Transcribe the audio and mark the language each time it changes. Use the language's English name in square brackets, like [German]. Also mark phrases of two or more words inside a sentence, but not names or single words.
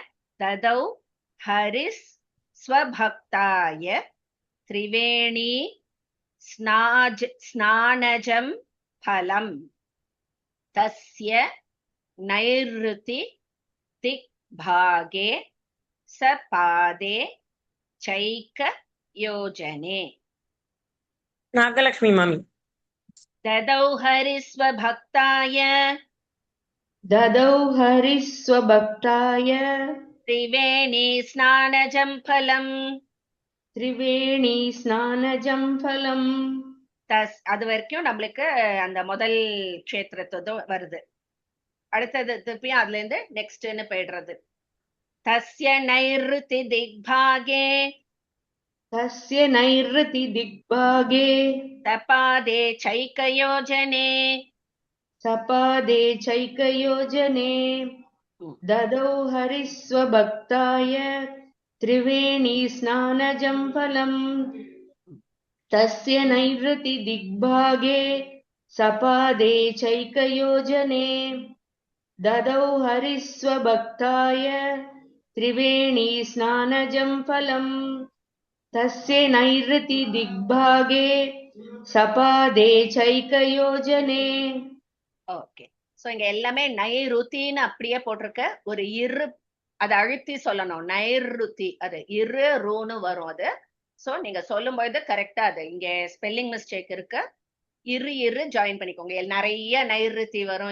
[Sanskrit] ददौ हरिः स्वभक्ताय त्रिवेणी स्नानजं फलम् तस्य नैरृति दिग्भागे सपादे चैक योजने. [Tamil] நாகலட்சுமி மாமி. [Sanskrit] ददौ हरिस्वभक्ताय ददौ हरिस्वभक्ताय त्रिवेणी स्नानजं फलम् त्रिवेणी स्नानजं फलम्. [Tamil] அது வரைக்கும் நம்மளுக்கு அந்த முதல் க்ஷேத்திரத்தோ வருது. அடுத்தது திருப்பியும் அதுல இருந்து நெக்ஸ்ட்னு போயிடுறது. [Sanskrit] तस्य नैरृति दिग्भागे तस्य नैरृति दिग्भागे तपादे चैकयोजने सपादे चैकयोजने. ददौ हरिस्वभक्ताय त्रिवेणी स्नानजं फलम् तस्य नैरृति दिग्भागे सपादे चैकयोजने. ददौ हरिस्वभक्ताय त्रिवेणी स्नानजं फलम् तस्य नैरृति दिग्भागे सपादे चैकयोजने. [Tamil] ஓகே. சோ இங்க எல்லாமே நைருத்தின்னு அப்படியே போட்டிருக்க. ஒரு இரு அதை அழுத்தி சொல்லணும். நைருத்தி அது இரு ரூன்னு வரும் அது. சோ நீங்க சொல்லும் பொழுது கரெக்டா அது இங்க [English] spelling mistake [Tamil] இருக்கு. இரு ஜாயின் பண்ணிக்கோங்க. நிறைய நைருத்தி வரும்.